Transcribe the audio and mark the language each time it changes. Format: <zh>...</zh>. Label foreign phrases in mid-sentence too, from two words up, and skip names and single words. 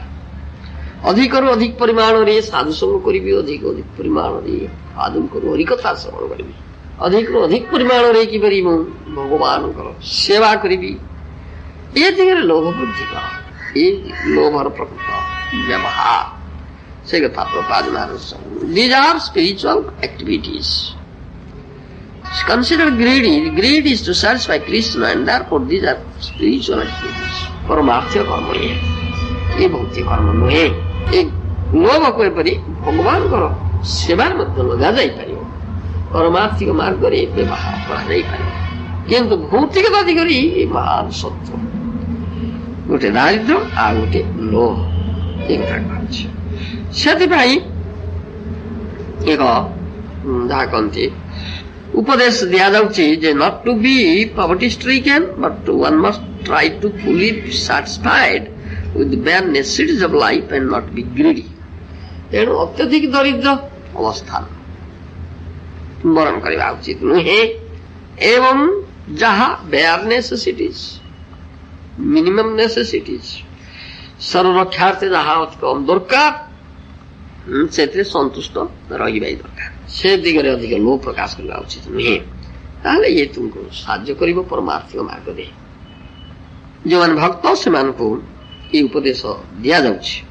<or>ଅଧିକରୁ ଅଧିକ ପରିମାଣରେ ସାଧୁସଙ୍ଗ କରିବି, ଅଧିକ ଅଧିକ ପରିମାଣରେ ସାଧୁଙ୍କର ହରିକଥା ଶ୍ରବଣ କରିବି, ଅଧିକରୁ ଅଧିକ ପରିମାଣରେ କିପରି ମୁଁ ଭଗବାନଙ୍କର ସେବା କରିବି, ଏ ଦିଗରେ ଲୋଭ ବୃଦ୍ଧି କର। ଏ ଲୋଭର ପ୍ରକୃତ ବ୍ୟବହାର ସେ କଥା ପ୍ରଭୁପାଦ ମହାରାଜ।</or> <en>These are spiritual activities. Consider greedy. Greed is to satisfy Krishna and therefore these are spiritual activities.</en> <or>ପରମାର୍ଥିକ କର୍ମ ଇଏ, ଏ ଭୌତିକ କର୍ମ ନୁହେଁ। ଏ ଲୋଭକୁ ଏପରି ଭଗବାନଙ୍କର ସେବାରେ ମଧ୍ୟ ଲଗାଯାଇପାରିବ, ପରମାର୍ଥିକ ମାର୍ଗରେ ବ୍ୟବହାର କରାଯାଇପାରିବ। କିନ୍ତୁ ଭୌତିକତା ଦିଗରେ ଏ ମହାନ ଶତ୍ରୁ, ଗୋଟେ ଦାରିଦ୍ର୍ୟ ଆଉ ଗୋଟେ ଲୋଭ, ଏ କଥା କୁହାଯାଇଛି। ସେଥିପାଇଁ ଏକ ଯାହା କହନ୍ତି ଉପଦେଶ ଦିଆଯାଉଛି ଯେ</or> <en>not to be poverty stricken but one must try to fully satisfied with the bare necessities of life and not be greedy.</en> <or>ତେଣୁ ଅତ୍ୟଧିକ ଦରିଦ୍ର ଅବସ୍ଥାନ ବରଣ କରିବା ଉଚିତ ନୁହେଁ ଏବଂ ଯାହା</or> <en>bare necessities, minimum necessities,</en> <or>ସର୍ଵରକ୍ଷାର୍ଥେ ଯାହା ଅତି କମ୍ ଦରକାର ସେଥିରେ ସନ୍ତୁଷ୍ଟ ରହିବା ଦରକାର। ସେ ଦିଗରେ ଅଧିକ ଲୋଭ ପ୍ରକାଶ କରିବା ଉଚିତ ନୁହେଁ। ତାହେଲେ ଇଏ ତୁମକୁ ସାହାଯ୍ୟ କରିବ ପରମାର୍ଥିକ ମାର୍ଗରେ। ଯେଉଁମାନେ ଭକ୍ତ ସେମାନଙ୍କୁ ଏ ଉପଦେଶ ଦିଆଯାଉଛି।</or>